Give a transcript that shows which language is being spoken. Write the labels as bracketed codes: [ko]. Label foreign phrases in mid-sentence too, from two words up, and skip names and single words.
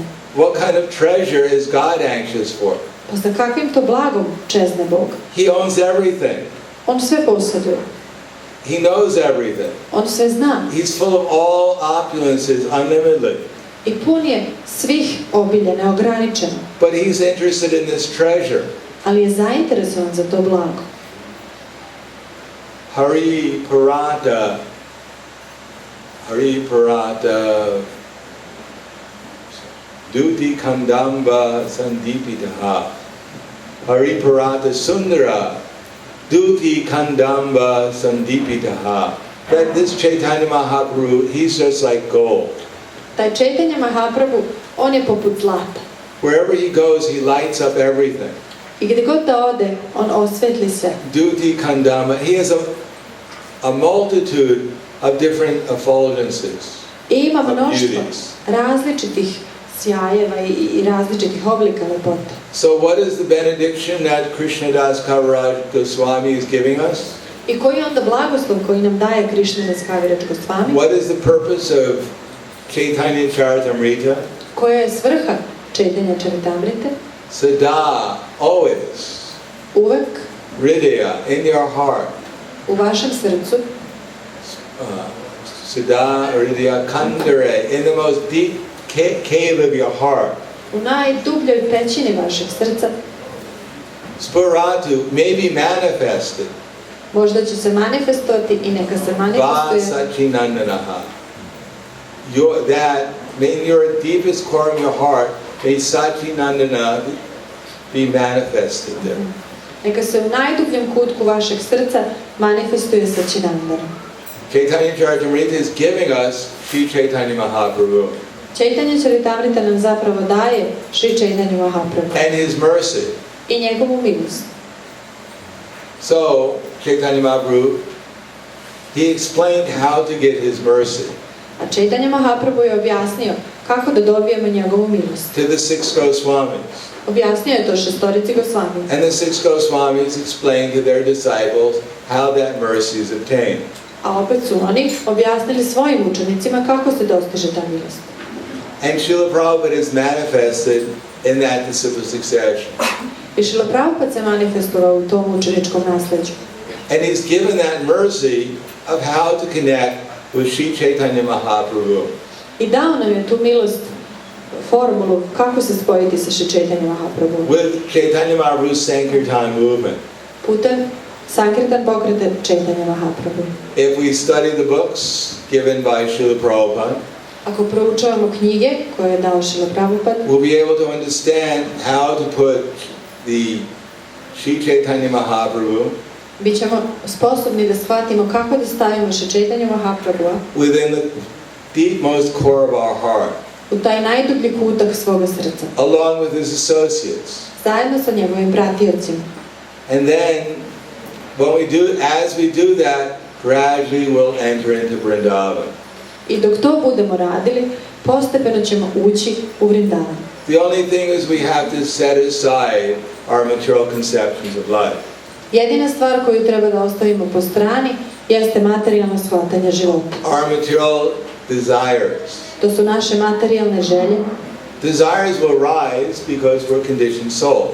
[en] What kind of treasure is God anxious for? [sr] Pa za kakvim to blagom čezne Bog? [en] He owns everything. [sr] On sve posjeduje. [en] He knows everything. [sr] On sve zna. [en] He's full of all opulences, unlimitedly. [sr] I pun je svih obilja, neograničeno. [en] But he's interested in this treasure. [sr] Ali je zainteresovan za to blago. [sa] Hari Parata, Duti Kandamba Sandipitaha. Hariparata Sundara Duti Kandamba Sandipitaha. [en] That this Chaitanya Mahaprabhu, he's just like gold. [sr] Taj Chaitanya Mahaprabhu, on je poput zlata. [en] Wherever he goes, he lights up everything. [sr] I gdje god da ode, on osvetli sve. [sa] Duti Kandama, [en] he has a multitude of different effulgences, [sr] I ima [en] of [sr] mnoštvo [en] beauties. [sr] različitih sjajeva i različitih oblika lepote. [en] So what is the benediction that Krishnadas Kaviraj Goswami is giving us? [sr] I koji je onda blagoslov koji nam daje Krishnadas Kaviraj Goswami? [en] What is the purpose of Chaitanya Charitamrita? [sr] Koja je svrha Chaitanya Charitamrite? [sa] Sada, [en] always, [sr] Uvek [en] Hridaya, in your heart. [sr] u vašem srcu, [sa] Sada, Hridaya, Kandare, [en] in the most deep cave of your heart. [sr] u najdubljoj pećini vašeg srca, [sa] Spuratu, [en] maybe manifested. [sr] možda će se manifestovati i neka se [sa] Va [sr] manifestuje [sa] Sachinandanaha. [en] That, in your deepest core of your heart, may Sachinandana be manifested there. [sr] Neka se u najdubljem kutku vašeg srca manifestuje Sačinandana. [en] Chaitanya Charitamrita is giving us Sri Chaitanya Mahaprabhu [sr] Chaitanya Charitamrita nam zapravo daje Sri Chaitanya Mahaprabhu [en] and his mercy. [sr] i njegovu milost. [en] So, Chaitanya Mahaprabhu, he explained how to get his mercy [sr] A Chaitanya Mahaprabhu je objasnio kako da dobijemo njegovu milost. [en] to the six Goswamis. [sr] Objasnio je to šestorici Goswami. [en] And the six Goswamis explained to their disciples how that mercy is obtained. [sr] A opet su oni objasnili svojim učenicima kako se dostiže ta milost. [en] And Srila Prabhupada is manifested in that disciple succession. [sr] I Šrila Prabhupada se manifestovao u tom učeničkom nasleđu. [en] And he's given that mercy of how to connect with Sri Chaitanya Mahaprabhu. [sr] I dao nam je tu milost, formulu kako se spojiti sa Sri Chaitanya Mahaprabhu. [en] With Chaitanya Mahaprabhu's Sankirtan movement. [sr] Putem Sankirtan pokreta Chaitanya Mahaprabhu. [en] If we study the books given by Srila Prabhupada, [sr] Ako proučavamo knjige koje je dao Šrila Prabhupada, [en] we'll be able to understand how to put the Sri Chaitanya Mahaprabhu [sr] bit ćemo sposobni da shvatimo kako da stavimo Sri Chaitanya Mahaprabhu [en] within the deepmost core of our heart, [sr] u taj najdublji kutak svoga srca, [en] along with his associates. [sr] zajedno sa njegovim pratiocima. [en] And then, as we do that, gradually we'll enter into Vrindavan. [sr] I dok to budemo radili, postepeno ćemo ući u Vrindavan. [en] The only thing is we have to set aside our material conceptions of life. [sr] Jedina stvar koju treba da ostavimo po strani jeste materijalno shvatanje života. [en] Our material desires. [sr] To su naše materijalne želje. [en] Desires will rise because we're conditioned souls.